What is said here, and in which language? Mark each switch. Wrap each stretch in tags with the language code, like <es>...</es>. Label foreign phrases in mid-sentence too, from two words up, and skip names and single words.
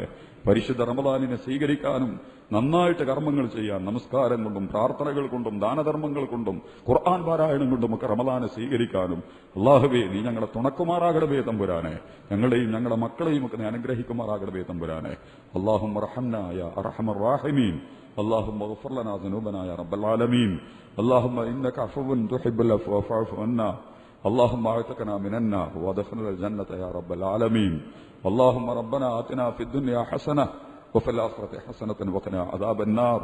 <ml>പരിശുദ്ധ റമളാനിനെ സ്വീകരിക്കാനും നന്നായിട്ട് കർമ്മങ്ങൾ ചെയ്യാൻ, നമസ്കാരം കൊണ്ടും പ്രാർത്ഥനകൾ കൊണ്ടും ദാനധർമ്മങ്ങൾ കൊണ്ടും ഖുർആൻ പാരായണം കൊണ്ടും ഒക്കെ റമളാനെ സ്വീകരിക്കാനും അല്ലാഹുവേ, നീ ഞങ്ങളെ തുണക്കുമാറാകണമേ തമ്പുരാനെ. ഞങ്ങളെയും ഞങ്ങളുടെ മക്കളെയും ഒക്കെ നീ അനുഗ്രഹിക്കുമാറാകണമേ തമ്പുരാനെ.</ml> <ar>اللهم ارحمنا يا أرحم الراحمين. اللهم اغفر لنا ذنوبنا يا رب العالمين. اللهم إنك عفو تحب العفو فاعف عنا. اللهم اعتقنا من النار وادخلنا الجنة يا رب العالمين. اللهم ربنا آتنا في الدنيا حسنة وفي الآخرة حسنة وقنا عذاب النار.</ar>